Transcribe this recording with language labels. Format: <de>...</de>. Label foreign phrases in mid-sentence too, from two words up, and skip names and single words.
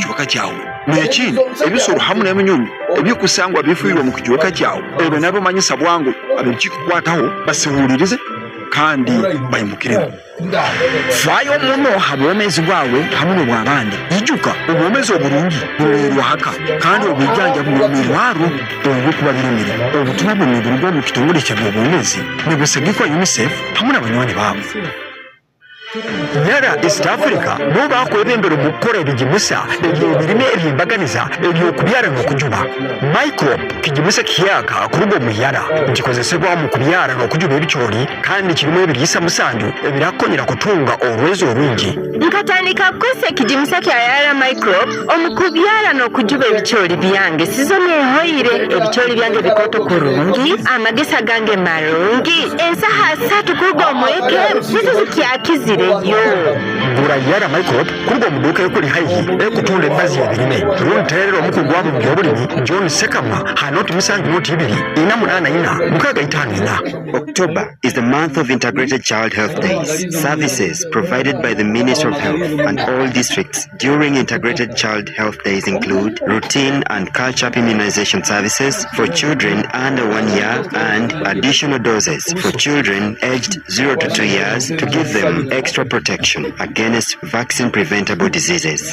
<nyo>kikiweka kyawe n'ekindi ebisolo hamu n'eminyonyi ebyokusangwa bifiirwa mu kikiweka kyawe ebyo nabyo manyisa bwangu abekikukwataho basiwulirize kandi bayimukiremu faayo muno habwomezi bwawe hamu n'obw'abandi ijuka obwomezi obulungi bulerwa haka kandi obwijanja bulemerwaro obwekuba biremere obutumwa bwonna buliga mu kitongole kya by'obwomezi ne busagikwa UNICEF hamu n'abanywanyi baabo Nyara East Africa bo bakwebembera mu kukola ebigimusa ebirime ebyembaganiza ebyokubyala n'okujuba microbe kigimusa kiyaka kuruga omuyala nkikozesebwa mu kubyala n'okujuba ebikyoli kandi kirimu ebiriyisa musanju ebirakonyera kutunga olwezi olwingi nkatandika kukozesa ekigimusa kyayala microbe omukubyala n'okujuba ebikyoli byange sizoneehoire ebikyoli byange bikoto kurungi amagesa gange marungi ensaha 3 kuruga omweke zizikyakizi Gura yara microbe kuruga omuduuka ekuli haihi ekutunda embazzi ebirime runterera omukugu wabo mu byobulimi John Sekamwa hanoti musanju noti ibiri ina munana ina mukaga itano ina.</nyo> <en>October is the month of Integrated Child Health Days. Services provided by the Ministry of Health and all districts during Integrated Child Health Days include routine and catch-up immunization services for children under 1 year and additional doses for children aged 0 to 2 years to give them extra protection against vaccine-preventable diseases.</en>